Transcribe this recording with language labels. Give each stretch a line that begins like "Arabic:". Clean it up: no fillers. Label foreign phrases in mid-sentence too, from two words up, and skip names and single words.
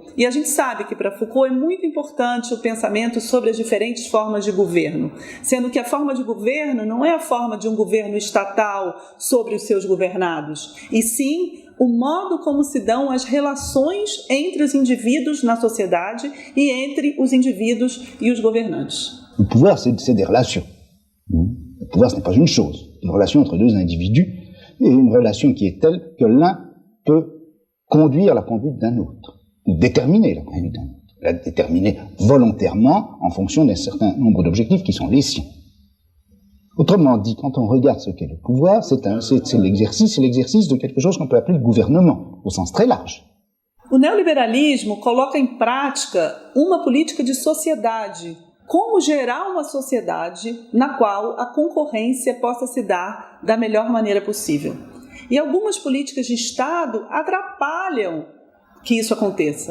Portuguese: E a gente sabe que para Foucault é muito importante o pensamento sobre as diferentes formas de governo, sendo que a forma de governo não é a forma de um governo estatal sobre os seus governados, e sim o modo como se dão as relações entre os indivíduos na sociedade e entre os indivíduos e os governantes.
French: Le pouvoir, c'est des relations. Le pouvoir, ce n'est pas une chose. Une relation entre deux individus et une relation qui est telle que l'un peut conduire la conduite d'un autre, ou déterminer la conduite d'un autre, la déterminer volontairement en fonction d'un certain nombre d'objectifs qui sont les siens. Autrement dit, quand on regarde ce qu'est le pouvoir, c'est l'exercice de quelque chose qu'on peut appeler le gouvernement, au sens très large.
Portuguese: O neoliberalismo coloca em prática uma política de sociedade. Como gerar uma sociedade na qual a concorrência possa se dar da melhor maneira possível. E algumas políticas de Estado atrapalham que isso aconteça.